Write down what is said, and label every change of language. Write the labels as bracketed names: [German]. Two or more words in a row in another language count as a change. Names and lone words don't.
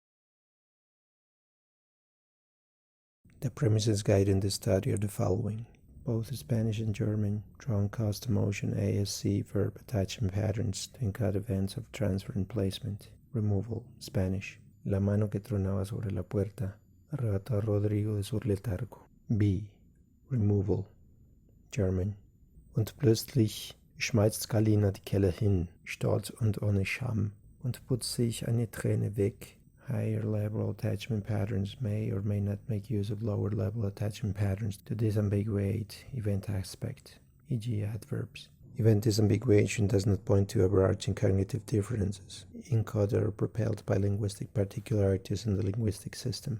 [English] The premises guiding the study are the following. Both Spanish and German draw on custom-motion ASC-verb attachment patterns to encode events of transfer and placement. Removal, Spanish. [Spanish] La mano que tronaba sobre la puerta arrebató a Rodrigo de su letargo. [English] B. Removal, German. [German] Und plötzlich schmeißt Galina die Kelle hin, stolz und ohne Scham, und putzt sich eine Träne weg. [English] Higher level attachment patterns may or may not make use of lower level attachment patterns to disambiguate event aspect, e.g. adverbs. Event disambiguation does not point to overarching cognitive differences, encoded or propelled by linguistic particularities in the linguistic system.